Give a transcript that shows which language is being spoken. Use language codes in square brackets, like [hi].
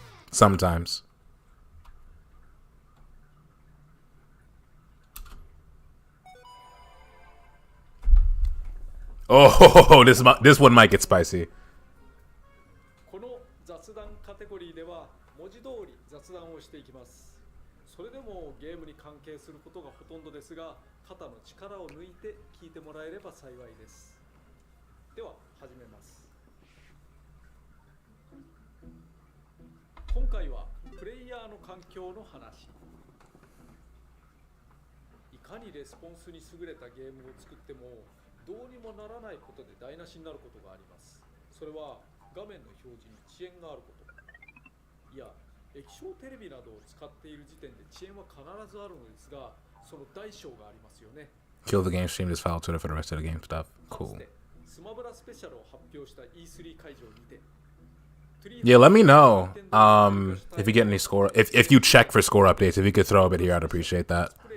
[en] Sometimes. Oh, this one might get spicy. [ja] この雑談カテゴリーでは文字通り雑談をしていきます。それでもゲームに関係することがほとんどですが、肩の力を抜いて聞いてもらえれば幸いです。では始めます。今回はプレイヤーの環境の話。いかにレスポンスに優れたゲームを作ってもどうにもならないことで台無しになることがあります。それは画面の表示に遅延があること。いや、液晶テレビなどを使っている時点で遅延は必ずあるのですが、その大小がありますよね。 [en] Kill the game stream, just file Twitter for the rest of the game stuff. Cool. [ja] スマブラスペシャルを発表した E3 会場にて。 [en] Yeah, let me know if you get any score. If you check for score updates, if you could throw a bit here, I'd appreciate that.